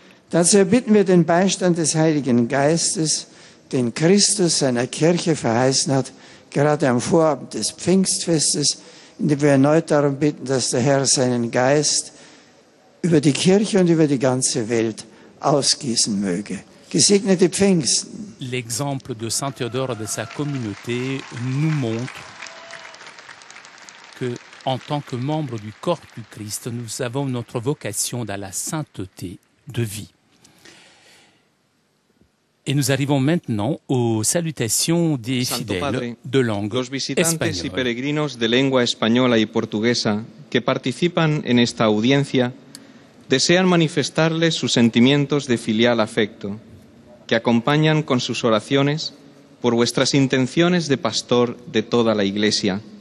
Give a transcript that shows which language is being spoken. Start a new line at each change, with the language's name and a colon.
German: Dazu erbitten wir den Beistand des Heiligen Geistes, den Christus seiner Kirche verheißen hat, gerade am Vorabend des Pfingstfestes, indem wir erneut darum bitten, dass der Herr seinen Geist über die Kirche und über die ganze Welt ausgießen möge. Gesegnete Pfingsten.
French: L'exemple de Saint Théodore et de sa communauté nous montre que, en tant que membres du corps du Christ, nous avons notre vocation dans la sainteté de vie. Et nous arrivons maintenant aux salutations des fidèles de langue
Spanish: los visitantes
French: espagnole.
Spanish: y peregrinos de lengua española y portuguesa que participan en esta audiencia desean manifestarles sus sentimientos de filial afecto, que acompañan con sus oraciones por vuestras intenciones de pastor de toda la Iglesia.